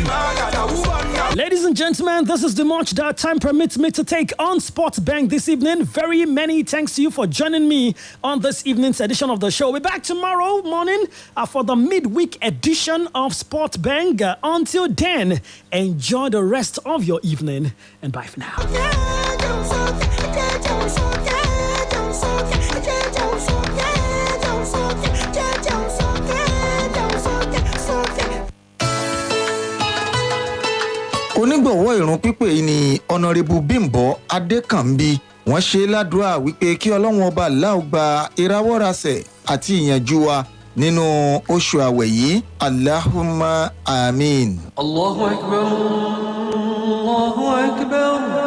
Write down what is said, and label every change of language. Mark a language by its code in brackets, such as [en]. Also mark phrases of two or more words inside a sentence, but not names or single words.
[en] Ladies and gentlemen, this is the much that time permits me to take on Sports Bank this evening. Very many thanks to you for joining me on this evening's edition of the show. We'll be back tomorrow morning for the midweek edition of Sports Bank. Until then, enjoy the rest of your evening and bye for now. [yo] onígbọ̀wọ́ ìrun pípè yìí ni Honourable Bímbọ́ Adékànbí. Wọ́n ṣe ládùúrà wípé kí Ọlọ́run ọba Allah gba ìrawọ́rasẹ̀ àti ìyànjú wa nínú oṣù àwẹ̀ yìí. [ar] اللهم آمين. الله أكبر، الله أكبر.